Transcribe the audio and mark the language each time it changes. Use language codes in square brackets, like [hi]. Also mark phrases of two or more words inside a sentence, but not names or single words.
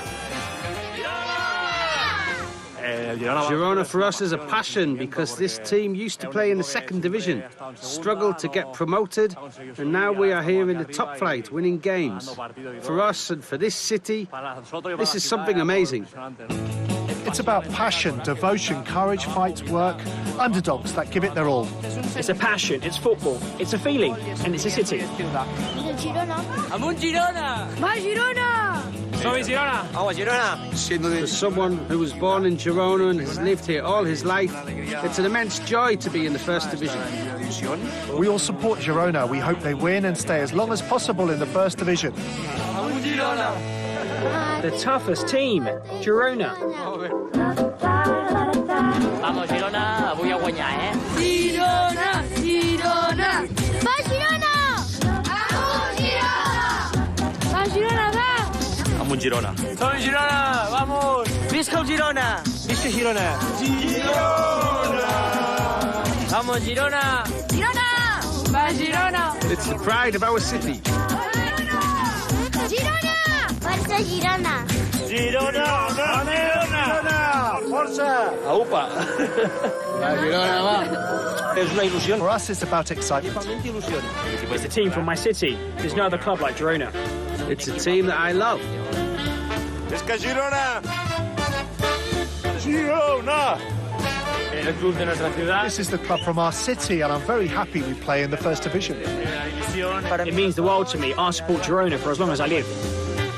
[en] Girona for us is a passion because this team used to play in the second division, struggled to get promoted, and now we are here in the top flight winning games. For us and for this city, this is something amazing. It's about passion, devotion, courage, fight, work, underdogs that give it their all. It's a passion, it's football, it's a feeling, and it's a city. [ca] Amunt Girona! [en] My Girona! [ca] Som-hi Girona! Vamos Girona! [en] For someone who was born in Girona and has lived here all his life, it's an immense joy to be in the first division. We all support Girona. We hope they win and stay as long as possible in the first division. [ca] Amunt Girona! [en] The toughest team, Girona. [ca] Vamos Girona, avui a guanyar, eh? Girona! Girona! Va Girona! Amunt Girona! Va Girona, va! Amunt Girona! Som Girona, vamos! Visca el Girona! Visca Girona! Girona! Vamos Girona! Girona! Va Girona! [en] It's the pride of our city. [ca] Girona! Força Girona! Girona! Girona! Força! Aupa! Girona, va! És una il·lusió. [en] For us, it's about excitement. It's a team from my city. There's no other club like Girona. It's a team that I love. [ca] Visca Girona! Girona! [es] El club de nuestra ciudad. [en] This is the club from our city, and I'm very happy we play in the first division. It means the world to me. I'll support Girona for as long as I live.